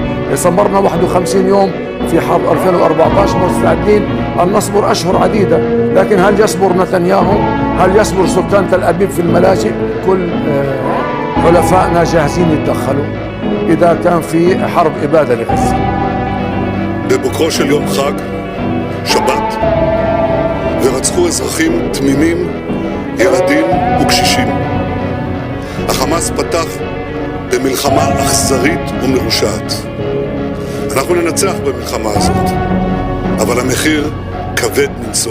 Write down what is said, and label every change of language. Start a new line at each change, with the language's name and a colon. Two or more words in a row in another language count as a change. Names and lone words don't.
Arabic: صبرنا 51 يوم في حرب 2014 مستعدين أن نصبر أشهر عديدة، لكن هل يصبر نتنياهو؟ هل يصبر سكان تل أبيب في الملاجئ؟ كل حلفائنا جاهزين يتدخلوا إذا كان في حرب إبادة لغزة.
Hebrew: בבוקרו של יום חג, שבת, ורצחו אזרחים תמימים, ילדים וקשישים. החמאס פתח במלחמה אכזרית ומרושעת. אנחנו ננצח במלחמה הזאת, אבל המחיר כבד מנשוא.